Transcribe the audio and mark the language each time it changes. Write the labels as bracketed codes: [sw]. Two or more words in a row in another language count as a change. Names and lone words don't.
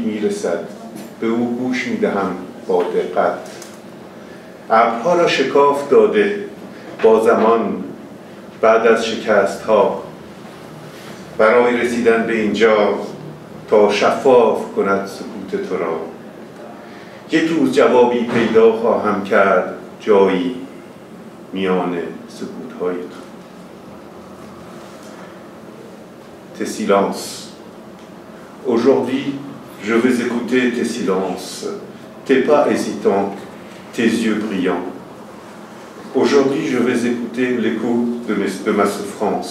[fa] میرسد به او گوش میدهم با دقت ابرها را شکاف داده با زمان بعد از شکست ها برای رسیدن به اینجا تا شفاف کند سکوت تو را یک روز جوابی پیدا خواهم کرد جایی میان سکوت های تو [fr] tes silences. Aujourd'hui, je vais écouter tes silences, tes pas hésitants, tes yeux brillants. Aujourd'hui, je vais écouter l'écho de ma souffrance.